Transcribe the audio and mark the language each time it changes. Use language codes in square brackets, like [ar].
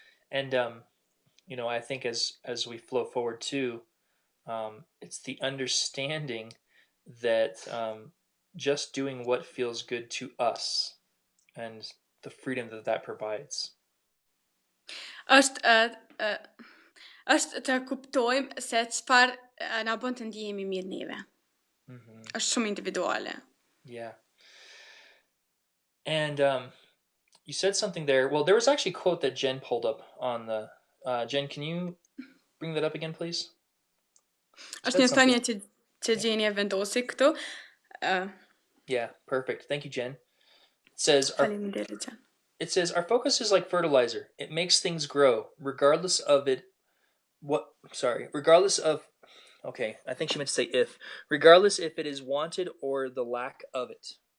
[en] And I think as we flow forward too, it's the understanding that just doing what feels good to us and the freedom that provides. [sq] është të kuptojmë se çfarë na bën të ndihemi mirë neve. Është shumë individuale. [en] Yeah. And you said something there. Well, there was actually a quote that Jen pulled up on the. Jen, can you bring that up again, please? [sq] Është një thënie që Gjeni e vendosi këtu. [en] Yeah, perfect. Thank you, Jen. It says [sq] Faleminderit, Jen. [en] It says our focus is like fertilizer. It makes things grow, regardless of it. Regardless of. Okay, I think she meant to say if. Regardless if it is wanted or the lack of it.